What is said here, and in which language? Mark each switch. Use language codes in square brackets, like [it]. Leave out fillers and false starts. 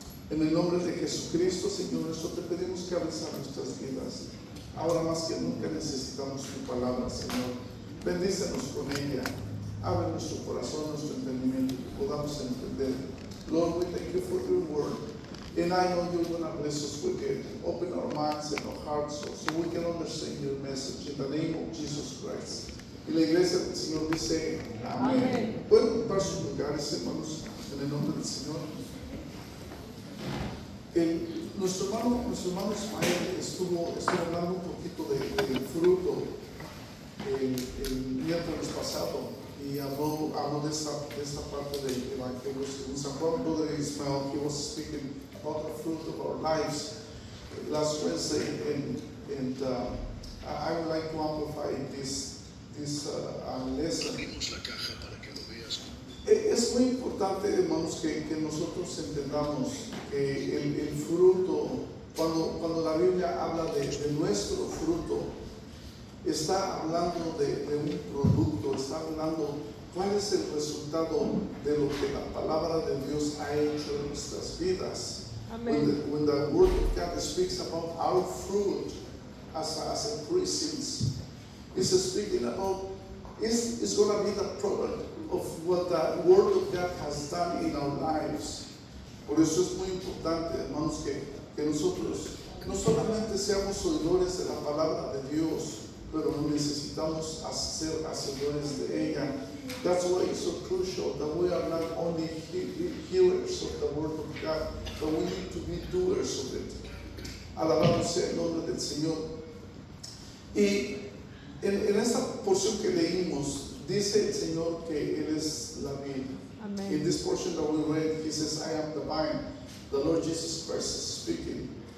[es] En el nombre de Jesucristo, Señor nuestro, te pedimos que hables a nuestras vidas. Ahora más que nunca necesitamos tu palabra, Señor. Bendícenos con ella. Abre nuestro corazón, nuestro entendimiento, que podamos entender. [en] Lord, we thank you for your word. And I know you're going to bless us with it. Open our minds and our hearts so we can understand your message. In the name of Jesus Christ. [es] Y la iglesia del Señor dice, amén. Pueden ocupar sus lugares, hermanos, en el nombre del Señor. Nuestro hermano Ismael estuvo hablando un poquito del fruto el miércoles pasado y habló de esta parte del Evangelio según San Juan. [en] Brother Ismael, he was speaking about the fruit of our lives last Wednesday, and I would like to amplify this lesson. [es] Es muy importante, hermanos, que nosotros entendamos que el fruto, cuando la Biblia habla de nuestro fruto, está hablando de un producto, está hablando cuál es el resultado de lo que la palabra de Dios ha hecho en nuestras vidas. [en] When the Word of God speaks about our fruit as a Christians, it's speaking about, it's going to be the product of what the Word of God has done in our lives. [es] Por eso es muy importante, hermanos, que nosotros no solamente seamos oidores de la palabra de Dios, pero necesitamos ser hacedores de ella. [en] That's why it's so crucial that we are not only hearers of the Word of God, but we need to be doers of it. [es] Alabado sea el nombre del Señor. Y en esta porción que leímos, dice el Señor que Él es la vid. [en] Amen. In this portion that we read, He says, I am the vine. The Lord Jesus Christ is speaking.